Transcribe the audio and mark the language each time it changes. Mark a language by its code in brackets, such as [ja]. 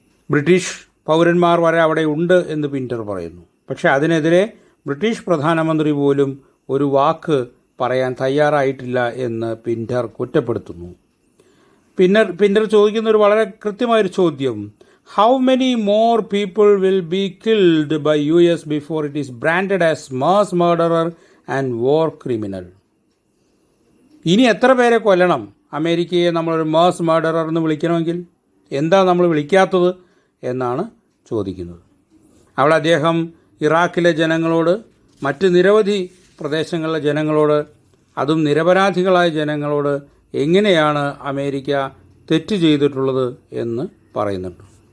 [ml] British പൗരന്മാർ വരെ അവിടെ ഉണ്ട് എന്ന് പിൻറ്റർ പറയുന്നു. പക്ഷേ അതിനെതിരെ ബ്രിട്ടീഷ് പ്രധാനമന്ത്രി പോലും ഒരു വാക്ക് പറയാൻ തയ്യാറായിട്ടില്ല എന്ന് പിൻറ്റർ കുറ്റപ്പെടുത്തുന്നു. പിൻറ്റർ ചോദിക്കുന്ന ഒരു വളരെ കൃത്യമായൊരു ചോദ്യം, [en] how many more people will be killed by US before it is branded as mass murderer and war criminal? [ml] ഇനി എത്ര പേരെ കൊല്ലണം അമേരിക്കയെ നമ്മളൊരു മാസ് മർഡറർ എന്ന് വിളിക്കണമെങ്കിൽ? എന്താ നമ്മൾ വിളിക്കാത്തത് എന്നാണ് ചോദിക്കുന്നത്. അവിടെ അദ്ദേഹം ഇറാഖിലെ ജനങ്ങളോട്, മറ്റ് നിരവധി പ്രദേശങ്ങളിലെ ജനങ്ങളോട്, അതും നിരപരാധികളായ ജനങ്ങളോട് എങ്ങനെയാണ് അമേരിക്ക തെറ്റ് ചെയ്തിട്ടുള്ളത് എന്ന് പറയുന്നുണ്ട്.